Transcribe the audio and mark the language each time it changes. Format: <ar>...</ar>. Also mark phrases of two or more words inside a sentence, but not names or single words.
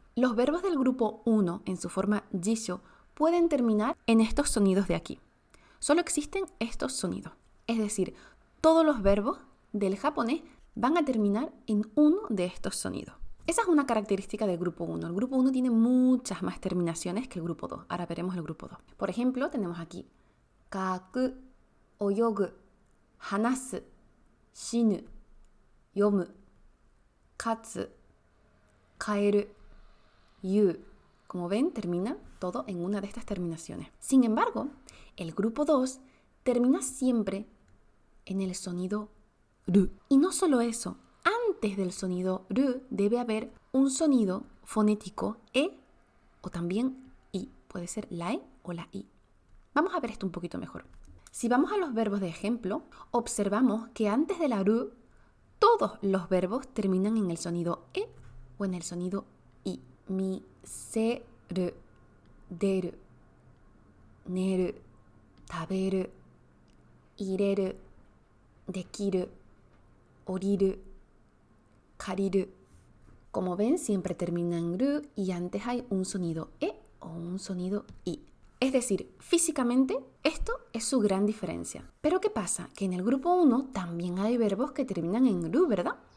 <es>Los verbos del grupo 1 en su forma jisho pueden terminar en estos sonidos de aquí. Solo existen estos sonidos. Es decir, todos los verbos del japonés van a terminar en uno de estos sonidos. Esa es una característica del grupo 1. El grupo 1 tiene muchas más terminaciones que el grupo 2. Ahora veremos el grupo 2. Por ejemplo, tenemos aquí</es> <ja>書く、泳ぐ、話す、死ぬ、読む、勝つ、帰る,</ja> <es>yu. Como ven, termina todo en una de estas terminaciones. Sin embargo, el grupo 2 termina siempre en el sonido ru. Y no solo eso, antes del sonido ru debe haber un sonido fonético e o también i. Puede ser la e o la i. Vamos a ver esto un poquito mejor. Si vamos a los verbos de ejemplo, observamos que antes de la ru, todos los verbos terminan en el sonido e o en el sonido i.</es> <ja>み、せ, る、出る, 寝る、食べる、入れる、できる、降りる, kariru.</ja> <es>Como ven, siempre termina en ru y antes hay un sonido e o un sonido i. Es decir, físicamente esto es su gran diferencia. Pero ¿qué pasa? Que en el grupo 1 también hay verbos que terminan en ru, ¿verdad?</es>